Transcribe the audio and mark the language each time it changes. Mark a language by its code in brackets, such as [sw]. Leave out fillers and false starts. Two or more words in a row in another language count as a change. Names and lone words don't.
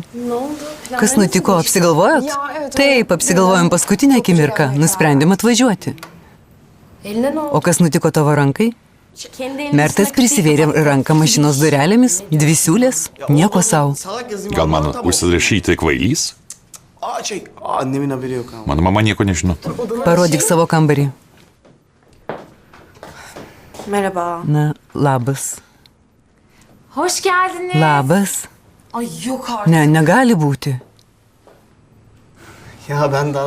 [lt] Kas nutiko, apsigalvojot? Taip, apsigalvojom paskutinę akimirką, nusprendėm atvažiuoti. O kas nutiko tavo rankai? Mertas prisivėrė ranką mašinos durelėmis, dvi siūlės, nieko savo. [tr] Salak yazayım. [lt] Gal man [tr] anlatamam. [lt] užsirašyti kvailys? [tr] Annemin haberi yok ama. [lt] Mano mama nieko nežino. Parodyk savo kambarį. [tr] Merhaba. [lt] Na, labas. [tr] Hoş geldiniz. [lt] Labas. [tr] Ay yok artık. [lt] Ne, negali būti. [tr] Ya ben daha da...